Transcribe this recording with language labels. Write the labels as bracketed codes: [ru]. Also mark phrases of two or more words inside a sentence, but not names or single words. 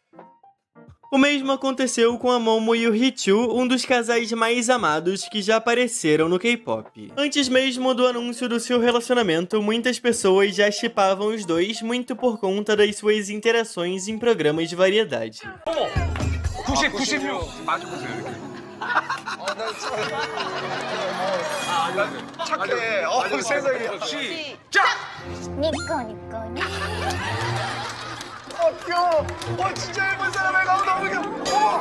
[pt] O mesmo aconteceu com a Momo e o Hichu, um dos casais mais amados que já apareceram no K-pop. Antes mesmo do anúncio do seu relacionamento, muitas pessoas já shippavam os dois muito por conta das suas interações em programas de variedade. [ko] 96 맞아보세요 이렇게. 착해. 세상에. 시작. 니꺼 귀여워. 진짜 예쁜 사람의 가오 너무 귀여워.